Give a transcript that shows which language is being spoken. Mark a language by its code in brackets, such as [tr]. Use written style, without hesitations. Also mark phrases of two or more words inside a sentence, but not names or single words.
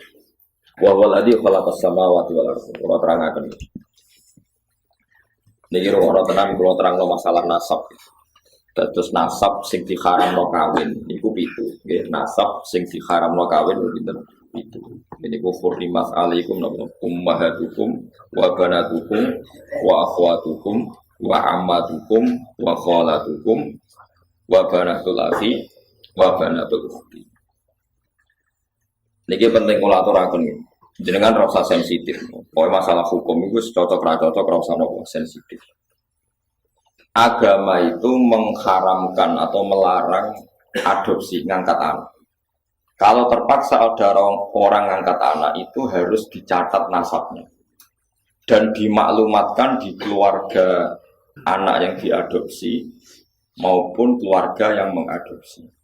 [ar] وهو الذي خلق السماوات والأرض. [jv] Kula terangaken. Niki ora tenan kula terangno masalah nasab. Dados nasab sing diharamno kawin niku pitu. Nggih, nasab sing diharamno kawin pinten? Pitu. Niku [ar] حرمت عليكم أمهاتكم وبناتكم وأخواتكم وعماتكم وخالاتكم وبنات الأخ وبنات الأخت. [jv] Niki penting kula aturaken. Jenengan ora usah sensitif. Pokoke masalah hukum iku cocok ra cocok ora usah nopo sensitif. [id] Agama itu mengharamkan atau melarang adopsi ngangkat anak. Kalau terpaksa ada orang ngangkat anak itu harus dicatat nasabnya dan dimaklumatkan di keluarga anak yang diadopsi maupun keluarga yang mengadopsi.